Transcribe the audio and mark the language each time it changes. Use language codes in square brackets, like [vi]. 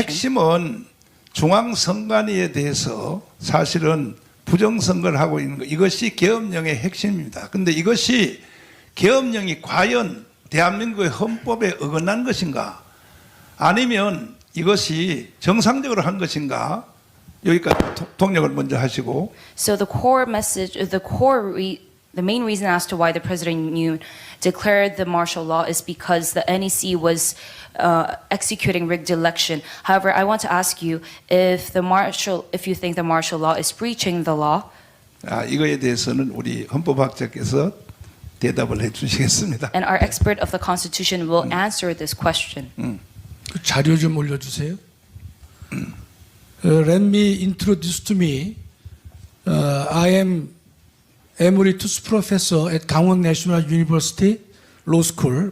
[ko] 핵심은 중앙선관위에 대해서 사실은 부정선거를 하고 있는 것, 이것이 계엄령의 핵심입니다. 그런데 이것이 계엄령이 과연 대한민국의 헌법에 어긋난 것인가, 아니면 이것이 정상적으로 한 것인가, 여기까지 통역을 먼저 하시고. [en] So the core message, the main reason as to why the President Yoon declared the martial law is because the NEC was executing rigged election. However, I want to ask you if you think the martial law is breaching the law. [ko] 이거에 대해서는 우리 헌법학자께서 대답을 해주시겠습니다. [en] And our expert of the Constitution will answer this question. [ko] 그 자료 좀 올려주세요. [en] Let me introduce to me. I am Emeritus Professor at Gangwon National University Law School.